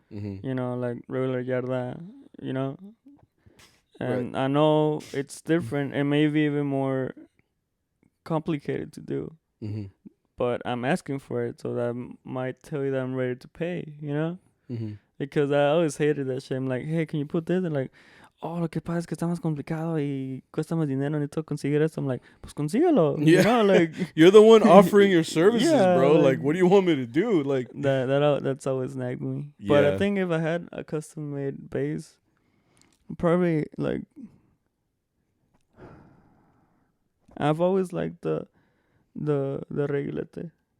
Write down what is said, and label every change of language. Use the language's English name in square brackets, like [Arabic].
[English] You know, like regular yarda, you know. And I know it's different and maybe even more complicated to do. But I'm asking for it, so that might tell you that I'm ready to pay, you know? Because I always hated that shit. I'm like, hey, can you put this? And like, [Spanish] oh, lo que pasa es que está más complicado y cuesta más dinero, necesito conseguir esto. [English] I'm like, [Spanish] pues consíguelo. [English] Yeah. You know, like, you're the one offering your services, bro. Like, what do you want me to do? Like that's always nagged me. Yeah. But I think if I had a custom-made bass, probably like I've always liked the reguilete.